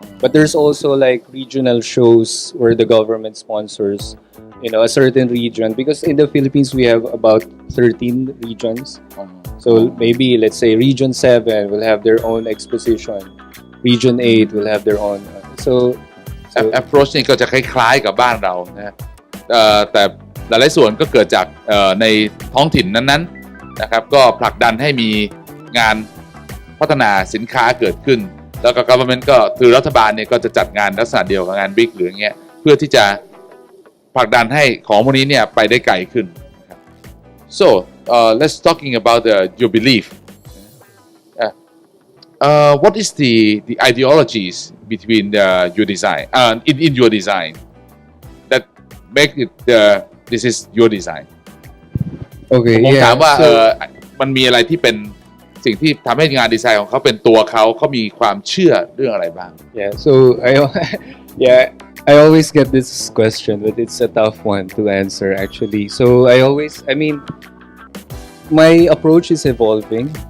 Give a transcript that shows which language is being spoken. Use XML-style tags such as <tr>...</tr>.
<en>But there's also like regional shows where the government sponsors, a certain region, because in the Philippines we have about 13 regions. So maybe let's say Region 7 will have their own exposition, Region 8 will have their own. So</en> <th>approach นี่ก็จะคล้ายๆกับบ้านเรานะแต่หลายๆส่วนก็เกิดจากในท้องถิ่นนั้นๆนะครับก็ผลักดันให้มีงานพัฒนาสินค้าเกิดขึ้นแล้วก็ government ก็คือรัฐบาลเนี่ยก็จะจัดงานลักษณะเดียวกับงานบิ๊กหรืออย่างเงี้ยเพื่อที่จะผลักดันให้ของพวกนี้เนี่ยไปได้ไกลขึ้นนะครับ</th> <en>So let's talking about your belief. What is the ideologies between your design in your design that make it this is your design? Okay,</en> <th>ผมถาม</th> <en>yeah.</en> <th>ว่า</th> <en>So</en> <th>มันมีอะไรที่เป็นสิ่งที่ทำให้งานดีไซน์ของเขาเป็นตัวเขามีความเชื่อเรื่องอะไรบ้าง</th> <en>yeah, so yeah, I always get this question, but it's a tough one to answer actually. So I mean, my approach is evolving.</en>